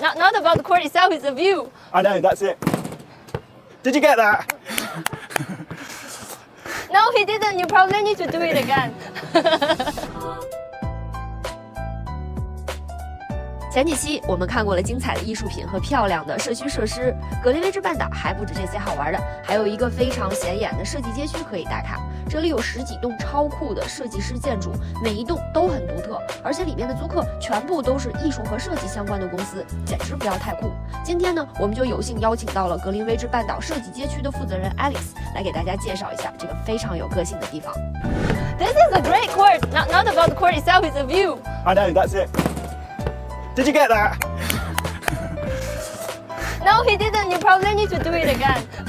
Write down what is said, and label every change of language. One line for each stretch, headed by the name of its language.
English: Not about the court itself, it's the view. I know, that's it. Did you get that? No, he didn't. You probably need to do it again.
Chinese: 前几期我们看过了精彩的艺术品和漂亮的社区设施，格林威治半岛还不止这些好玩的，还有一个非常显眼的设计街区可以打卡。这里有10几栋超酷的设计师建筑，每一栋都很独特，而且里面的租客全部都是艺术和设计相关的公司，简直不要太酷。今天呢，我们就有幸邀请到了格林威治半岛设计街区的负责人 Alex 来给大家介绍一下这个非常有个性的地方。
English: This is a great court. Not about the court itself, it's a view. I know, that's it. Did you get that? No, he didn't. You probably need to do it again.